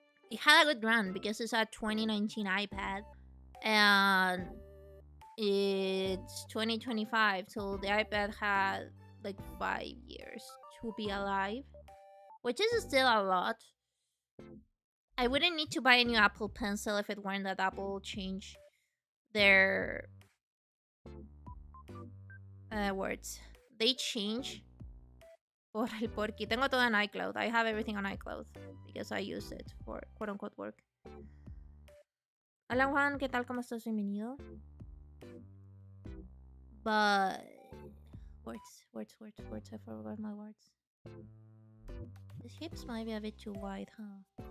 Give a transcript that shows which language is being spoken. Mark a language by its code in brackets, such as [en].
[en] It had a good run because it's a 2019 iPad and it's 2025, so the iPad had like 5 years to be alive, which is still a lot. I wouldn't need to buy a new Apple Pencil if it weren't that Apple changed their words. They change [es] por el porquí. Tengo todo en iCloud. [en] I have everything on iCloud because I use it for quote-unquote work. [es] Hola Juan, ¿qué tal? ¿Cómo estás? Bienvenido. [en] But words. I forgot my words. The hips might be a bit too wide, huh?